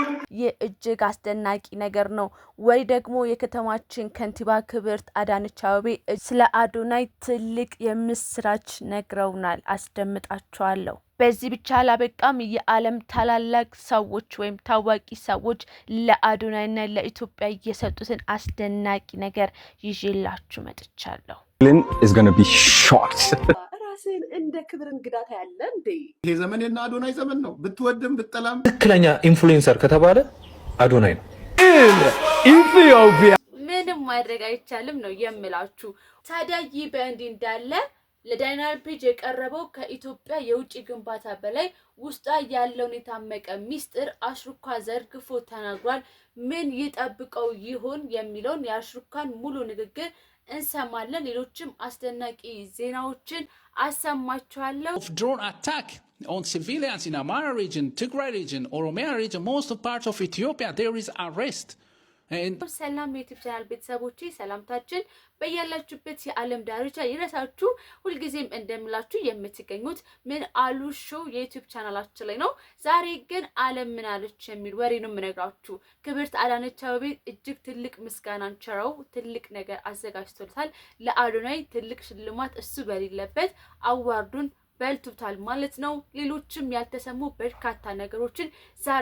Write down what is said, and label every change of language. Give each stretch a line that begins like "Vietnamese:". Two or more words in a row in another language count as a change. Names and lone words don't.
Amharic: የእጅግ አስደናቂ ነገር ነው። ወይ ደግሞ የከተማችን ከንቲባ ክብርት አዳነች አቤቤ ስለ አዶናይ ትልቅ የምስራች ነግረውናል። አስደምጣችኋለሁ። በዚህ ብቻ አላበቃም። የዓለም ታላላቅ ሰዎች ወይም ታዋቂ ሰዎች ለአዶናይና ለኢትዮጵያ እየሰጡትን አስደናቂ ነገር ይዤላችሁ መጥቻለሁ።
English: is going to be shocked.
Amharic: ራስን እንደ ክብር እንግዳ ታያለ እንዴ? ይሄ ዘመን የና አዶናይ ዘመን ነው። ብትወድም ብትጠላም ትክክለኛ ኢንፍሉዌንሰር ከተባለ አዶናይ ነው። ኢትዮጵያ ምንም ማድረግ አይቻልም ነው የምላችሁ። ታዲያ ይህ በእንዲህ እንዳለ ለዳይናል ፔጅ የቀረበው ከኢትዮጵያ የውጭ ግንባታ በላይ ውስጣ ያለውን የታመቀ ሚስጥር አሽሩካ ዘርግፎ ተናግሯል። ምን ይጠብቀው ይሆን የሚለውን የአሽሩካን ሙሉ ንግግር እንሰማለን። ሌሎችም አስደናቂ ዜናዎችን አሰማችኋለሁ።
English: Drone attack on civilians in Amara region, Tigray region, Oromia region, most parts of Ethiopia, there is arrest.
Amharic: ሰላም የዩቲዩብ ቻናል ቤተሰቦቼ ሰላምታችን በያላችሁበት የዓለም ዳርቻ ይረሳችሁ። ሁልጊዜም እንደምላችሁ የምትገኙት ምን አሉ ሾው የዩቲዩብ ቻናላችን ላይ ነው። ዛሬ ግን ዓለም ምን አለች የሚል ወሬ ነው የምነግራችሁ። ክብርት አዳነች አቤቤ እጅግ ትልቅ ምስጋናን ቸረው ትልቅ ነገር አዘጋጅቶታል። ለአዶናይ ትልቅ ሽልማት እሱ በሌለበት አዋርዱን በልቱታል ማለት ነው። ሌሎችም ያልተሰሙ በርካታ ነገሮችን ዛሬ